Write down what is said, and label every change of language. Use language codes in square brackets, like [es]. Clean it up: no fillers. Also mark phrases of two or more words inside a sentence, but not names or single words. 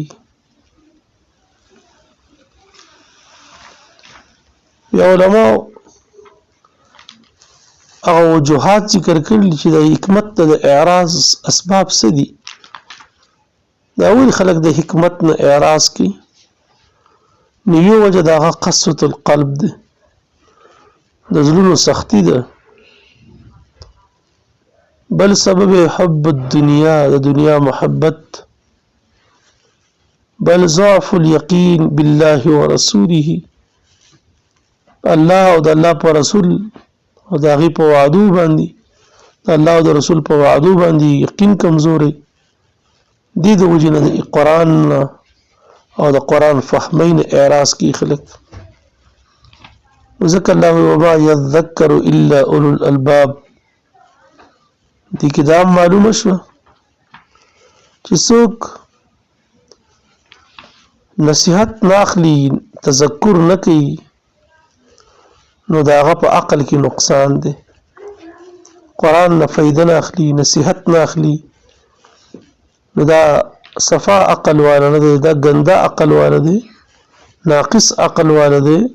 [ps] یا علماء هغه وجوهات ذکر کړل چې د حکمت د اعراض اسباب څه دي دا اول خلق د حکمت نه اعراض کوي نو یو وجه د هغه [ar] قسوة القلب [ps] ده د زړونو سختی ده بل سبب [ar] حب الدنیا [ps] د دنیا محبت بل [ar] ضعف اليقين بالله ورسوله الله [ps] او د الله پر رسول او د هغې په وعدو باندې د الله او د رسول په وعدو باندې یقین کمزوري دې د وجې نه د قرآن او د قرآن فهمۍ نه اعراض کوي خلک ځکه الله [ar] وما يذكر الا اولو الالباب [ps] دې کې دا معلومه شوه چې څوک نصیحت نه اخلي تذکر نه کوي نو د هغه په عقل کې نقصان دی قرآن نه فایده نه اخلي نصیحت نه اخلي نو دا صفا عقل والا نه دی دا ګنده عقل والا دی ناقص عقل والا دی